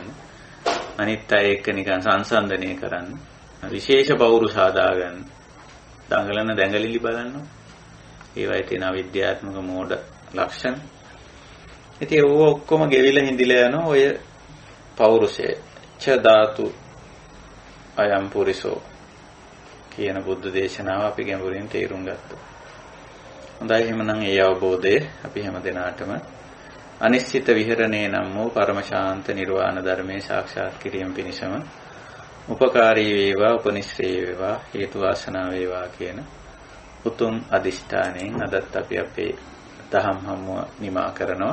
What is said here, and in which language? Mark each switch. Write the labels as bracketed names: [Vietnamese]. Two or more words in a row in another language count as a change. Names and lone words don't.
[Sinhala] අනිත් අය එක්ක නිකන් සංසන්දනය කරන්න. විශේෂ පෞරුෂ හදා ගන්න. දඟලන දැඟලිලි බලන්න. ඒවයි තියෙන අවිද්‍යාත්මක මෝඩ ලක්ෂණ. ඉතින් ඕව ඔක්කොම ගෙවිලා හිඳිලා යන ඔය පෞරුෂය [Pali] ච ධාතු අයම් පුරිසෝ [Sinhala] කියන බුද්ධ දේශනාව අපි ගැඹුරින් තේරුම් ගත්තා. හොඳයි එහෙනම් ඒ අවබෝධය අපි හැම දිනාටම අනිශ්චිත විහරණේ නම් වූ පරම ශාන්ත නිර්වාණ ධර්මයේ සාක්ෂාත් කිරීම පිණිසම උපකාරී වේවා උපනිශ්‍රේ වේවා හේතු වාසනා වේවා කියන උතුම් අදිෂ්ඨානයෙන් අදත් අපි අපේ දහම් හමුව නිමා කරනවා.